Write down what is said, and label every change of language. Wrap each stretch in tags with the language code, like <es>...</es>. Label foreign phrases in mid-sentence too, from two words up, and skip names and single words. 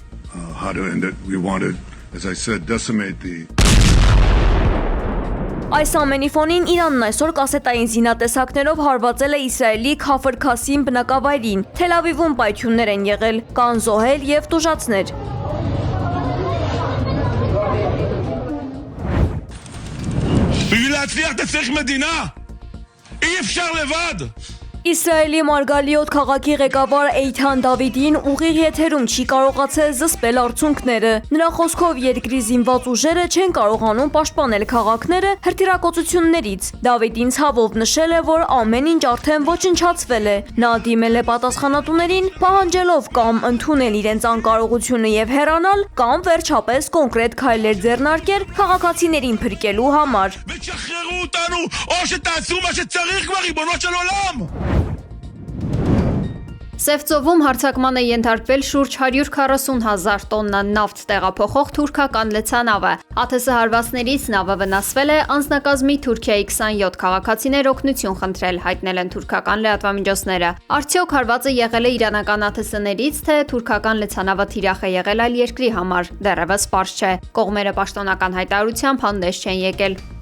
<hy>Այս ամենի ֆոնին Իրանն այսօր կասետային զինատեսակներով հարվածել է Իսրայելի Քաֆր Քասիմ բնակավայրին։ Թել Ավիվում պայթյուններ են եղել, կան զոհեր եւ տուժածներ։</hy> <he>בשביל להצליח אתה צריך מדינה. אי אפשר לבד.</he> <hy>Իսրայելի Մարգալիոտ քաղաքի ղեկավար Էյթան Դավիդին ուղիղ եթերում չի կարողացել զսպել արդյունքները։ Նրա խոսքով երկրի զինված ուժերը չեն կարողանում պաշտպանել քաղաքները հրթիռակոծություններից։ Դավիդին ցավով նշել է, որ ամեն ինչ արդեն ոչնչացվել է։ Նա դիմել է պատասխանատուներին, պահանջելով կամ ընդունել իրենց անկարողությունը եւ հեռանալ, կամ վերջապես կոնկրետ քայլեր ձեռնարկել քաղաքացիներին փրկելու համար։</hy> <he>ותשחררו אותנו או שתעשו מה שצריך כבר ריבונו של עולם.</he> <hy>Սևծովում հարձակման է ենթարկվել շուրջ 140,000 տոննա նավթ տեղափոխող թուրքական լցանավը։ ԱԹՍ հարվածներից նավը վնասվել է, անձնակազմի Թուրքիայի 27 քաղաքացիներ օգնություն խնդրել, հայտնել են թուրքական լրատվամիջոցները։ Արդյոք հարվածը եղել է իրանական ԱԹՍ-ներից, թե թուրքական լցանավը թիրախ է եղել այլ երկրի համար, դեռևս պարզ չէ։ Կողմերը պաշտոնական հայտարարությամբ հանդես չեն եկել։</hy>